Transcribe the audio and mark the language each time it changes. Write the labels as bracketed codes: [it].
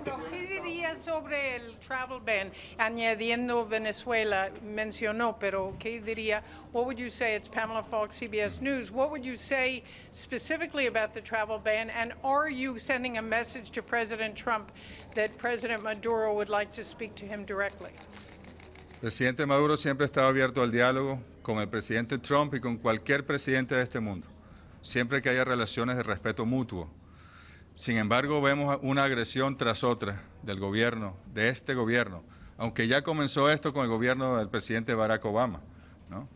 [es] ¿Qué diría sobre el [en] travel ban? [es] Añadiendo Venezuela, mencionó, pero ¿qué diría? [en] What would you say? It's Pamela Falk, CBS News. What would you say specifically about the travel ban? And are you sending a message to President Trump that President Maduro would like to speak to him directly? [es] Presidente Maduro siempre estaba abierto al diálogo con el presidente Trump y con cualquier presidente de este mundo, siempre que haya relaciones de respeto mutuo. Sin embargo, vemos una agresión tras otra del gobierno, de este gobierno, aunque ya comenzó esto con el gobierno del presidente Barack Obama, ¿no?